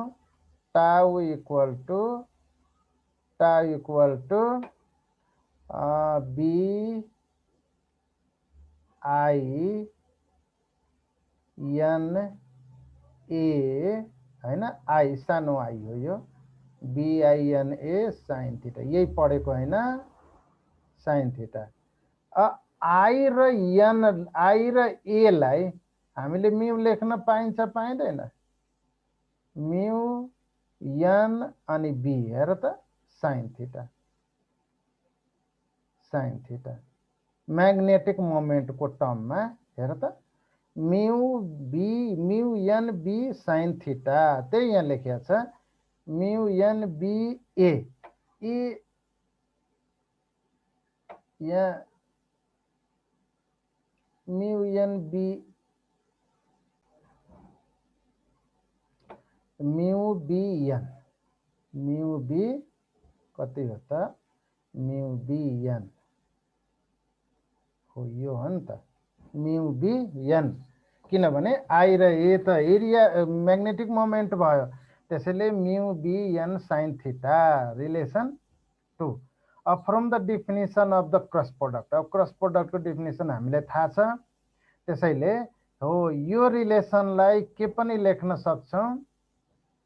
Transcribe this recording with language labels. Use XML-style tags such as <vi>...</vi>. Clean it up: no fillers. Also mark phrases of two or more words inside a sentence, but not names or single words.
<en>tau equal to B I N A</en> <ne>हैन, आई सानो आई हो यो,</ne> <en>BINA sine theta,</en> <ne>यही पढेको हैन?</ne> <en>sine theta.</en> <ne>आई र एन, आई र ए लाई हामीले म्यू लेख्न पाइन्छ पाइँदैन?</ne> <en>mu N</en> <ne>अनि बी हेर त</ne> <en>sine theta, sine theta magnetic moment</en> <ne>को टर्म में हेर त</ne> <en>mu N B sine theta.</en> <ne>त्यही यहाँ लेखेको छ</ne> <en>mu N B A,</en> <ne>यहाँ</ne> <en>mu N B, mu B N, mu B</en> <ne>कति हो त?</ne> <en>mu B N</en> <ne>हो यो हो नि त,</ne> <en>mu B N.</en> <ne>किनभने आई र ए त</ne> <en>area magnetic moment</en> <ne>भयो, त्यसैले</ne> <en>mu B N sine theta relation</en> <ne>2। अब</ne> <en>from the definition of the cross product,</en> <ne>अब</ne> <en>cross product</en> <ne>को डेफिनेसन हामीले थाहा छ, त्यसैले हो यो रिलेसनलाई के पनि लेख्न सक्छौं?</ne>